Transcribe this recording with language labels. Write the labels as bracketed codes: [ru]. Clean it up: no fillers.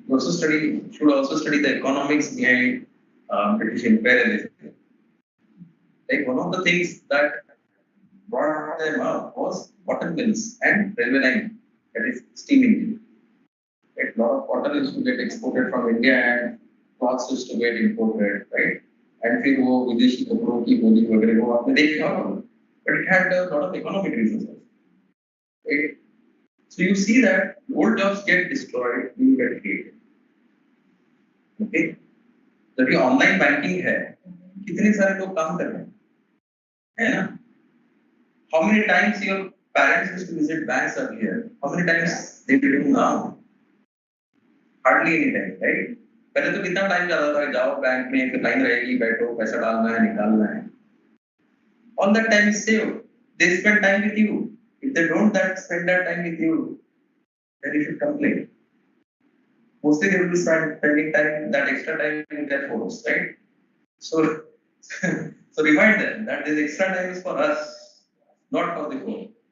[en] You also should also study the economics behind British imperialism. Like one of the things that brought them up was cotton mills and railway line, that is steam engine. Right? A lot of cotton used to get exported from India and cloths used to get imported, right? [hi] And फिर वो विदेशी कपड़ों की बोली वगैरह वो आपने देखा होगा, [en] but it had a lot of economic reasons also. Right? So you see that old jobs get destroyed, new get created. Okay? [hi] जब ये ऑनलाइन बैंकिंग है, कितने सारे लोग काम कर रहे हैं, है ना? [en] How many times your parents used to visit banks earlier? How many times they do now? Hardly any time, right? [hi] पहले तो कितना टाइम जाता था, जाओ बैंक में, फिर लाइन रहेगी, बैठो, पैसा डालना है, निकालना है. [en] All that time is saved. They spend time with you. If they don't spend that time with you, then you should complain. Mostly they will be spending time, that extra time in their phones, right? So, so remind them that this extra time is for us, not for the phone.